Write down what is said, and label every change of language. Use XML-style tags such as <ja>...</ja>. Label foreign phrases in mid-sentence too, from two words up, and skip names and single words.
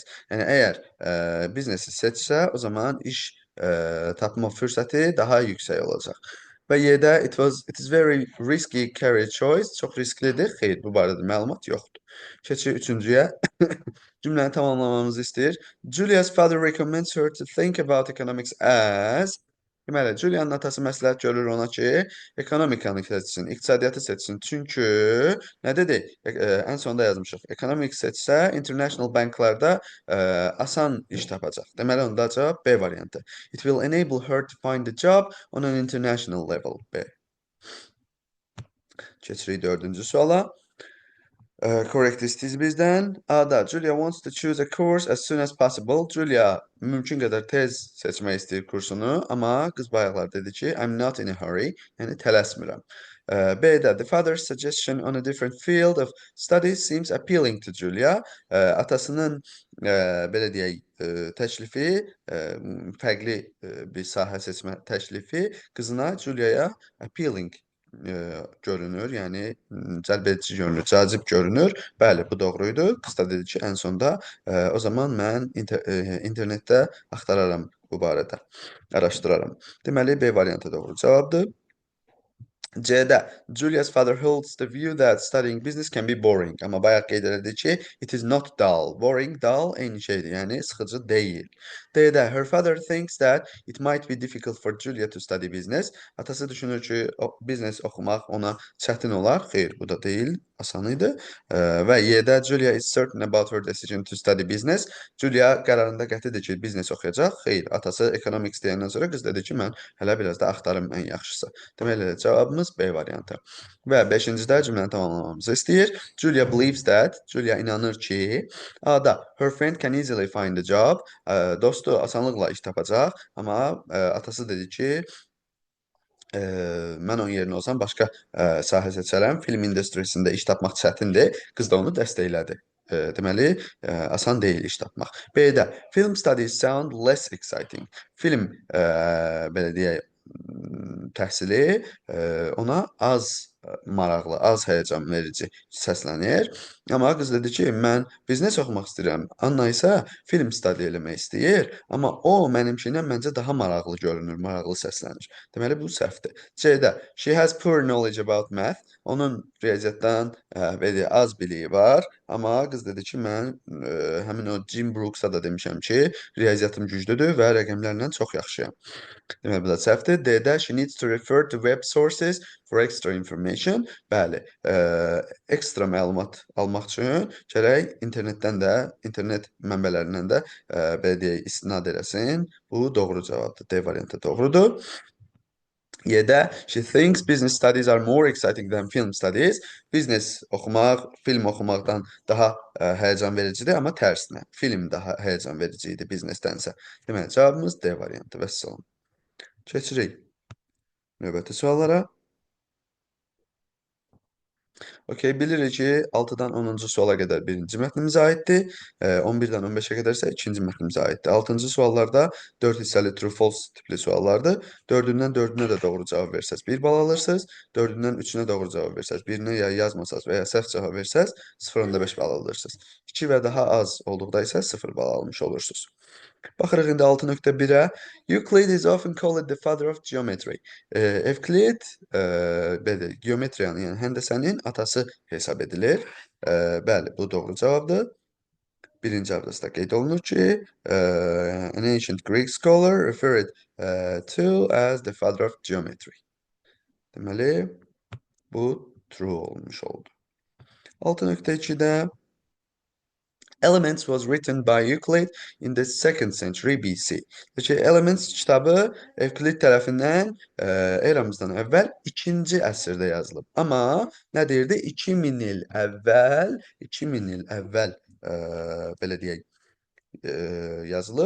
<az>Yəni əgər biznesi seçsə, o zaman iş tapma fürsəti daha yüksək olacaq. Və Y-də</az> <en>it is very risky career choice.</en> <az>Çox risklidir. Xeyr, bu barədə məlumat yoxdur. Keçirik üçüncüyə. Cümləni tamamlamamızı istəyir.</az> <en>Julia's father recommends her to think about economics as.</en> <az>Deməli, Julia'nın atası məsləhət görür ona ki, ekonomikanı seçsin, iqtisadiyyatı seçsin. Çünki nə dedik? Ən sonda yazmışıq. Economics seçsə, international banklarda asan iş tapacaq. Deməli, onda cavab B variantı.</az> <en>It will enable her to find a job on an international level.</en> <az>B. Keçirik dördüncü suala. Correct istəyiz bizdən.</az> <en>A-da Julia wants to choose a course as soon as possible.</en> <az>Julia mümkün qədər tez seçmək istəyir kursunu, amma qız bayaqlar dedi ki,</az> <en>I'm not in a hurry,</en> <az>yəni tələsmirəm.</az> <en>B-də the father's suggestion on a different field of studies seems appealing to Julia.</en> <az>Atasının belə deyək, təklifi, fərqli bir sahə seçmə təklifi qızına Julia'ya appealing görünür, yəni cəlbedici görünür, cazib görünür. Bəli, bu doğruydu. Qız da dedi ki, ən sonda o zaman mən internetdə axtararam bu barədə, araşdıraram. Deməli, B variantı doğru cavabdır.</az> <en>C-də Julia's father holds the view that studying business can be boring.</en> <az>Amma bayaq qeyd elədik ki,</az> <en>it is not dull. Boring, dull</en> <az>eyni şeydir, yəni sıxıcı deyil.</az> <en>D-də her father thinks that it might be difficult for Julia to study business.</en> <az>Atası düşünür ki, biznes oxumaq ona çətin olar. Xeyr, bu da deyil, asan idi.</az> <en>Və Y-də Julia is certain about her decision to study business.</en> <az>Julia qərarında qətidir ki, biznes oxuyacaq. Xeyr, atası economics deyəndən sonra qız dedi ki, mən hələ biraz da axtarım ən yaxşısı. Deməli, cavabımız B variantı. Və 5-cidə cümləni tamamlamamızı istəyir.</az> <en>Julia believes that,</en> <az>Julia inanır ki, A-da</az> <en>her friend can easily find a job.</en> <az>Dostu asanlıqla iş tapacaq, amma atası dedi ki, mən onun yerinə olsam başqa sahə seçərəm. Film industrisində iş tapmaq çətindir. Qız da onu dəstəklədi. Deməli, asan deyil iş tapmaq.</az> <en>B-də film studies sound less exciting.</en> <az>Film, belə deyək, təhsili ona az maraqlı, az həyəcan verici səslənir. Amma qız dedi ki, mən biznes oxumaq istəyirəm. Anna isə film studiya eləmək istəyir. Amma o mənimkindən məncə daha maraqlı görünür, maraqlı səslənir. Deməli, bu səhvdir. C-də</az> <en>she has poor knowledge about math.</en> <az>Onun riyaziyyatdan belə az biliyi var. Amma qız dedi ki, mən həmin o Jim Brooks'a da demişəm ki, riyaziyyatım güclüdür və rəqəmlərlə çox yaxşıyam. Deməli, bu da səhvdir.</az> <en>D-də she needs to refer to web sources for extra information.</en> <az>Bəli, ekstra məlumat almaq üçün gərək internetdən də, internet mənbələrindən də belə deyək, istinad eləsin. Bu doğru cavabdır. D variantı doğrudur.</az> <en>Y-də she thinks business studies are more exciting than film studies.</en> <az>Biznes oxumaq, film oxumaqdan daha həyəcan vericidir, amma tərsinə. Film daha həyəcan verici idi biznesdənsə. Deməli, cavabımız D variantı. Vəssalam. Keçirik növbəti suallara. Okey, bilirik ki, 6-dan 10-cu suala qədər birinci mətnimizə aiddir, 11-dən 15-ə qədər isə ikinci mətnimizə aiddir. 6-cı suallarda 4 hissəli true-false tipli suallardır. 4-dən 4-ünə də doğru cavab versəz 1 bal alırsınız, 4-dən 3-ünə doğru cavab versəz 1-ni ya yazmasaz və ya səhv cavab versəz 0.5 bal alırsınız. 2 və daha az olduqda isə 0 bal almış olursunuz. Baxırıq indi 6.1-ə.</az> <en>Euclid is often called the father of geometry.</en> <az>Evklid belə geometriyanın, yəni həndəsənin atası hesab edilir. Bəli, bu doğru cavabdır. Birinci abzasda qeyd olunur ki,</az> <en>an ancient Greek scholar referred to as the father of geometry.</en> <az>Deməli, bu true olmuş oldu.</az> <en>6.2-də Elements was written by Euclid in the 2nd century BC.</en> <az>Elements kitabı Evklid tərəfindən eramızdan əvvəl 2-ci əsrdə yazılıb. Amma nə deyirdi? 2000 il əvvəl belə deyək, yazılıb.</az>